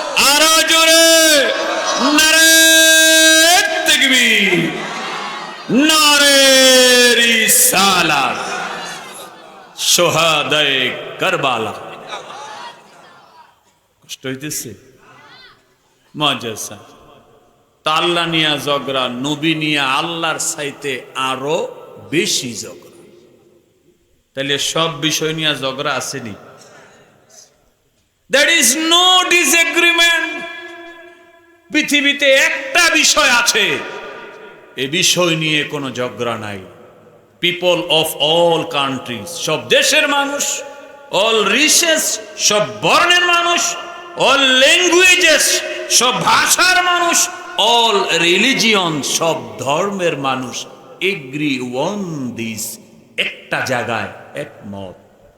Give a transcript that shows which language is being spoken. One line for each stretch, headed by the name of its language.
Bangla: আরো জোরে নারে তাকবীর, নারে রিসালাত, সোহাদায়ে কারবালা। কষ্ট হইতেছে? মজাসা। তা আল্লাহ নিয়া ঝগড়া, নবী নিয়া আল্লাহর চাইতে আরো বেশি ঝগড়া। তাহলে সব বিষয় নিয়ে ঝগড়া আসেনি?
English: There is no disagreement.
Bangla: পৃথিবীতে একটা বিষয় আছে, এ বিষয় নিয়ে কোনো ঝগড়া নাই।
English: people of all countries,
Bangla: সব দেশের মানুষ, অল রিসেস, সব বর্ণের মানুষ, অল ল্যাঙ্গুয়েজেস, সব ভাষার মানুষ, অল রিলিজিয়ন, সব ধর্মের মানুষ
English: agree on this,
Bangla: একটা জায়গায় একমত।